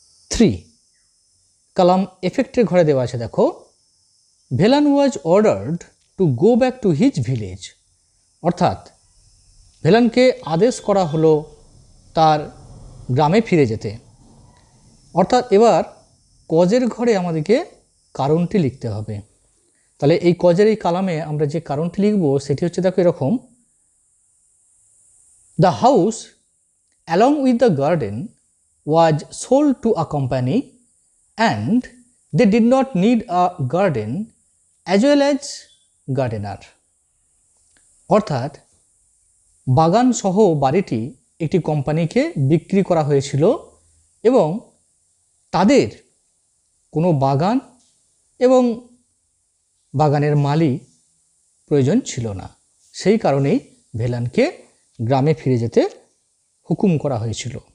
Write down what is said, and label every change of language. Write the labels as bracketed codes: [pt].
[bn] 3, column এফেক্টের ঘরে দেওয়া আছে দেখো ভেলান [en] was ordered to go back to his village, [bn] অর্থাৎ ভেলানকে আদেশ করা হলো তার গ্রামে ফিরে যেতে। অর্থাৎ এবার কজের ঘরে আমাদেরকে কারণটি লিখতে হবে। তাহলে এই কজের এই কালামে আমরা যে কারণটি লিখব সেটি হচ্ছে দেখো এরকম, [en] The house along with the garden was sold to a company and they did not need a garden as well as gardener। [bn] অর্থাৎ বাগান সহ বাড়িটি একটি কোম্পানিকে বিক্রি করা হয়েছিল এবং তাদের কোনো বাগান এবং বাগানের মালি প্রয়োজন ছিল না, সেই কারণেই ভেলানকে গ্রামে ফিরে যেতে হুকুম করা হয়েছিল।